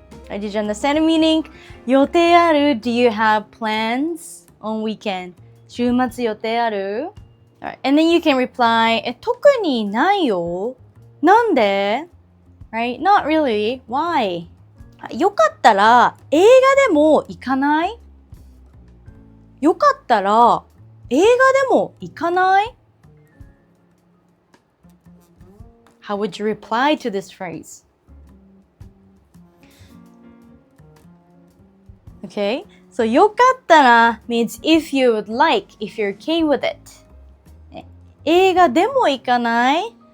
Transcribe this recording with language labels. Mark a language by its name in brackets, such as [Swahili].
[English] Did you understand the meaning? [Japanese] 予定ある? [English] Do you have plans on weekend? [Japanese] 週末予定ある? [English] Alright, and then you can reply, [Japanese] 特にないよ。なんで? [English] Right? Not really. Why? [Japanese] よかったら映画でも行かない?よかったら映画でも行かない? [English] How would you reply to this phrase? Okay, so よかったら means if you would like, if you're okay with it. [Japanese] 映画でも行かない?